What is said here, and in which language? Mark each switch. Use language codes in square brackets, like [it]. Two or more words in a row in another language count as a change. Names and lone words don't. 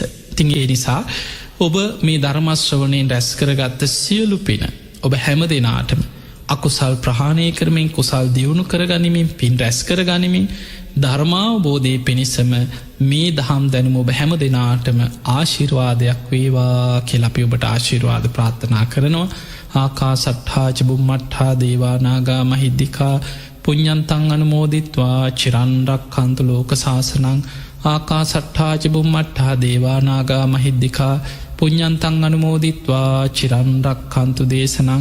[si] ඉතින් ඒ නිසා ඔබ මේ ධර්ම ශ්‍රවණයෙන් රැස් කරගත්ත සියලු පින ඔබ හැම දිනාටම අකුසල් ප්‍රහාණය කරමින් කුසල් දියුණු කරගනිමින් පින් රැස් කරගනිමින් ධර්මාවබෝධයේ පිණිසම මේ දහම් දැනුම ඔබ හැම දෙනාටම ආශිර්වාදයක් වේවා කියලා අපි ඔබට ආශිර්වාද ප්‍රාර්ථනා කරනවා. [pi] ආකාසට්ඨා ච බුම්මට්ඨා දේවා නාග මහිද්దికා පුඤ්ඤන්තං අනුමෝදිත්වා චිරන් රක්ඛන්තු ලෝක සාසනං. ආකාසට්ඨා ච බුම්මට්ඨා දේවා නාග මහිද්దికා පුඤ්ඤන්තං අනුමෝදිත්වා චිරන් රක්ඛන්තු දේශනං.